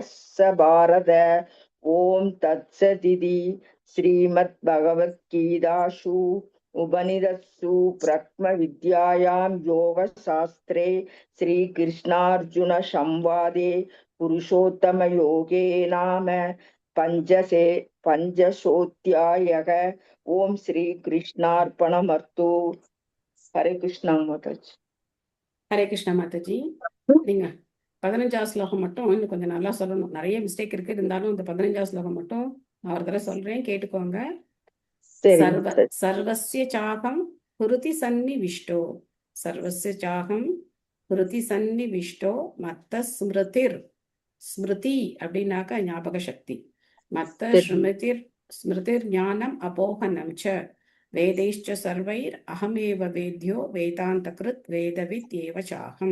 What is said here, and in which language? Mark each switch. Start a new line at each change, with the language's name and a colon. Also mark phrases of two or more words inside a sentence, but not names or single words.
Sanskrit: स भारत ओम तत्सदिति श्रीमद्भगवद्गीतासु उपनिषत्सु ब्रह्मविद्यायां योगशास्त्रे श्रीकृष्णार्जुन संवादे पुरुषोत्तमयोगे नाम पंचशोऽध्यायः ओम श्रीकृष्णार्पणमस्तु हरे कृष्णा माताजी हरे कृष्णा माताजी.
Tamil: நீங்க 15வது ஸ்லோகம் மட்டும் இன்னும் கொஞ்சம் நல்லா சொல்லணும். நிறைய மிஸ்டேக் இருக்கு, இருந்தாலும் இந்த 15வது ஸ்லோகம் மட்டும் நான் ஒரு தடவை சொல்றேன், கேட்டுக்கோங்க.
Sanskrit: सर्वस्य चाहं हृदि सन्निविष्टो, सर्वस्य चाहं हृदि सन्निविष्टो मत्तः स्मृतिर्,
Tamil: ஸ்மிருதி அப்படின்னாக்கா ஞாபக சக்தி,
Sanskrit: मत्तः स्मृतिर् ज्ञानम् अपोहनं च वेदैश्च सर्वैर् अहमेव वेद्यो वेदान्त कृत् वेदविद् एव चाहम्.